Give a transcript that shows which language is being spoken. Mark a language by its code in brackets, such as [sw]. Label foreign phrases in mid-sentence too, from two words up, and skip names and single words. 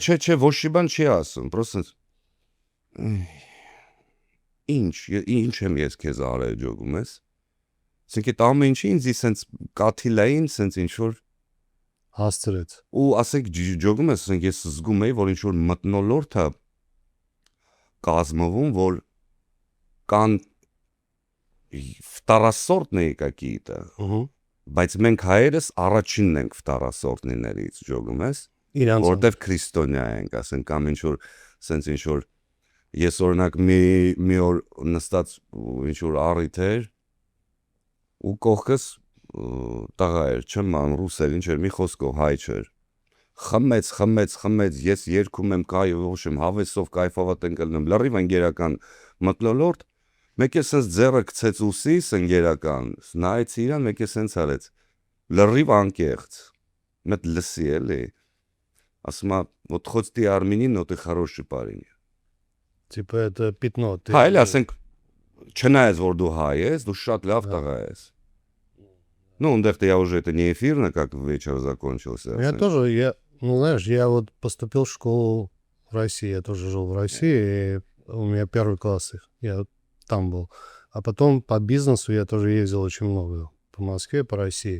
[hy] Չէ, ոչ մի բան չի ասում, просто ինչ եմ ես քեզ արել ջոգում ես, ասենք այդ ամեն ինչի ինձ սենց կաթիլային, սենց ինչ-որ Հասցրեց։ ու ասենք ջոգում ես, ասենք ես զգում էի, որ ինչ-որ մտնոլորտ է կազմվում, որ կան վտարասորտները какие-то, բայց մենք հայերս առաջինն ենք վտարասորտներից ջոգում ես, որտեվ քրիստոնյա ենք, ասենք կամ ինչ-որ սենց ինչ-որ ես օրինակ մի օր նստած ինչ-որ առիթ էր ու կողքս տղա էր, չեմ ման ռուս էր, ինչ էր, մի խոսքով հայ չէր, խմեց, ես երգում եմ կայով եմ, հավեսով կայֆավատ ենք ելնում, լրիվ ընգերական մտնոլորտ, մեկ է սենց ձեռը գցեց ուսիս ընգերական, նայեց իրան, մեկ է սենց արեց, լրիվ անկեղծ, մետ լսի էլի, ասում է, [ru] вот хоть ты армянин, но ты хороший парень. Типа это пятно. [hy] Հա, էլի ասենք, չնայած որ դու հայ ես, դու շատ лав տղա ես. [ru] Ну, он-то я уже это не эфирно, как вечер закончился. Я тоже, знаешь, я вот поступил в школу в России, я тоже жил в России, и у меня первый класс, я там был. А потом по бизнесу я тоже ездил очень много, по Москве, по России.